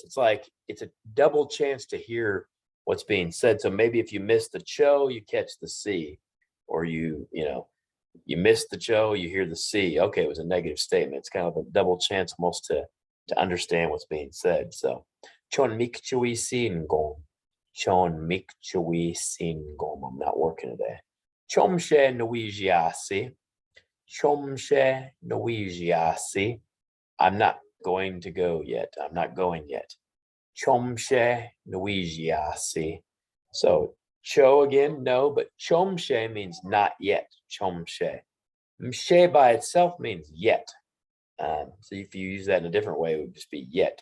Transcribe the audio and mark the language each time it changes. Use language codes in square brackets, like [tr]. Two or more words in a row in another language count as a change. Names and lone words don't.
[en] It's like it's a double chance to hear what's being said. So maybe if you miss the cho, you catch the C, or you miss the cho, you hear the C. Okay, it was a negative statement. It's kind of a double chance almost to understand what's being said. So chon mikchui sin gom. Chon mikchui sin gom. I'm not working today. Chomshe nuijiasi. Chomshe nuijiasi. I'm not going to go yet. I'm not going yet. Chomshe nuijiasi. So cho again, no, but chomshe means not yet. Chomshe. Mshe by itself means yet. So if you use that in a different way, it would just be yet.